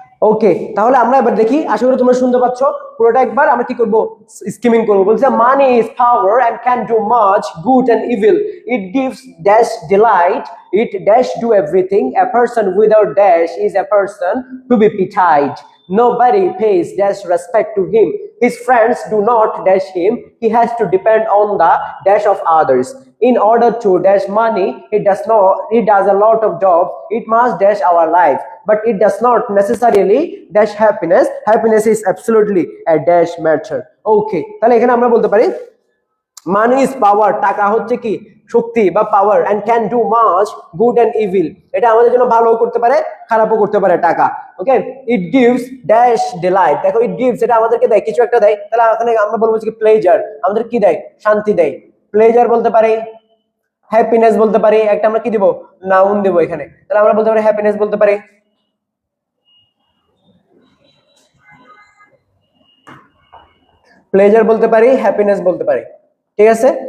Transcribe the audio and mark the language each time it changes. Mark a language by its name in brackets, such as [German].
[Bangla] ওকে, তাহলে আমরা এবার দেখি, আশা করি তোমরা শুনতে পাচ্ছ পুরোটা। একবার আমরা কি করব, স্কিমিং করব। বলছে [English] Money is power and can do much good and evil, it gives dash delight, it dash do everything, a person without dash is a person to be pitied, nobody pays dash respect to him, his friends do not dash him, he has to depend on the dash of others, in order to dash money he does a lot of jobs, it must dash our life, but it does not necessarily dash happiness, happiness is absolutely a dash matter. [Bangla] Okay, তাহলে এখানে আমরা বলতে পারি [English] money is power, [Bangla] টাকা হচ্ছে কি শক্তি বা পাওয়ার, [English] and can do much good and evil, [Bangla] এটা আমাদের জন্য ভালোও করতে পারে খারাপও করতে পারে টাকা। ওকে, [English] it gives dash delight, [Bangla] দেখো ইট গিভস এটা আমাদেরকে দেয়, কিছু একটা দেয়, তাহলে এখানে আমরা বলবো কি প্লেজার, আমাদের কি দেয়, শান্তি দেয়, প্লেজার বলতে পারি, হ্যাপিনেস বলতে পারি, একটা আমরা কি দিব, নাউন দেব এখানে, তাহলে আমরা বলতে পারি হ্যাপিনেস বলতে পারি, প্লেজার বলতে পারি, হ্যাপিনেস বলতে পারি, ঠিক আছে।